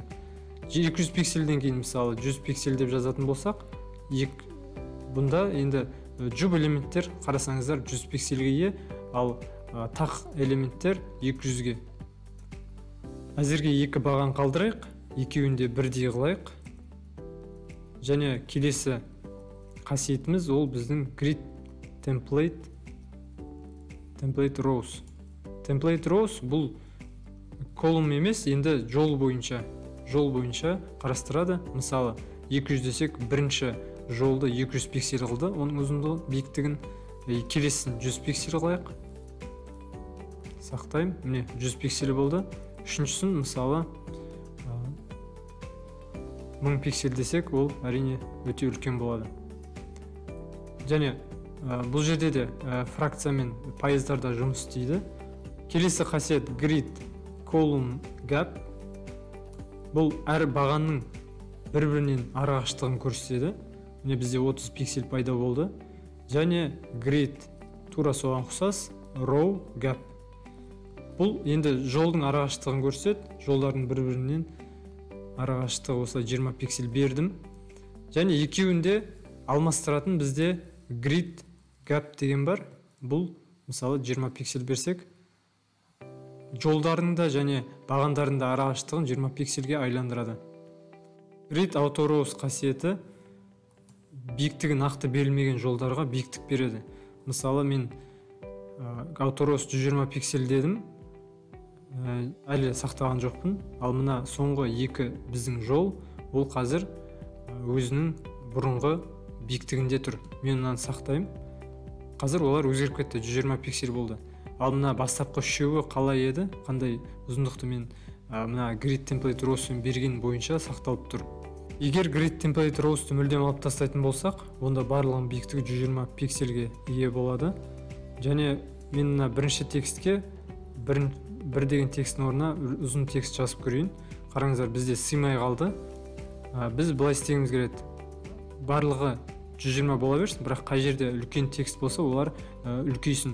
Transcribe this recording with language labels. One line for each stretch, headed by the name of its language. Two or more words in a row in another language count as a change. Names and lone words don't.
Kazakh: 200 пиксельден кейін мысалы 100 пиксель деп жазатын болсақ, бұнда енді жұп элементтер қарасаңыздар 100 пиксельге ие, ал тақ элементтер 200-ге. Әзірге 2 баған қалдырайық, екеуінде бірдей қылайық. Және келесі қасиетіміз ол біздің
English: grid template rows. Template rows
Kazakh: бұл колумн емес, енді жол бойынша қарастырады. Мысалы 200 десек, бірінші жолды 200 пиксель қылды, оның ұзындығын, биіктігін. Келесін 100 пиксель қылайық. Сақтайым, міне 100 пиксель болды. Үшіншісін мысалы 1000 пиксель десек, ол әрине өте үлкен болады. Және бұл жерде де фракция мен пайыздарда жұмыс істейді. Келесі қасиет
English: grid column gap.
Kazakh: Бұл әр бағанның бір-бірінен арақашықтығын көрсетеді. Міне бізде 30 пиксель пайда болды. Және grid тура соған ұқсас
English: row gap.
Kazakh: Бұл енді жолдың арақашықтығын көрсетеді. Жолдардың бір-бірінен арақашықтығы осылай 20 пиксель бердім. Және екеуінде алмастыратын бізде
English: grid gap
Kazakh: деген бар. Бұл мысалы 20 пиксель берсек, жолдарында және бағандарында арақашықтығын 20 пиксельге айландырады.
English: Grid auto rows
Kazakh: қасиеті биіктігі нақты берілмеген жолдарға биіктік береді. Мысалы мен
English: auto rows
Kazakh: 120 пиксель дедім, әлі сақтаған жоқпын. Ал мына соңғы екі біздің жол, ол қазір өзінің бұрынғы биіктігінде тұр. Мен мынаны сақтаймын. Қазір олар өзгеріп кетті, 120 пиксель болды. Ал мына бастапқы үшеуі қалай еді, қандай ұзындықты мен мына
English: grid template row'сын
Kazakh: берген бойынша сақталып тұр. Егер
English: grid template row'сты
Kazakh: мүлдем алып тастайтын болсақ, онда барлығының биіктігі 120 пиксельге ие болады. Және мен мына бірінші текстке бір деген текстің орнына ұзын текст жазып көрейін. Қараңыздар, бізде сыймай қалды. Біз былай істегіміз келеді. Барлығы 120 бола берсін, бірақ қай жерде үлкен текст болса, олар үлкейсін.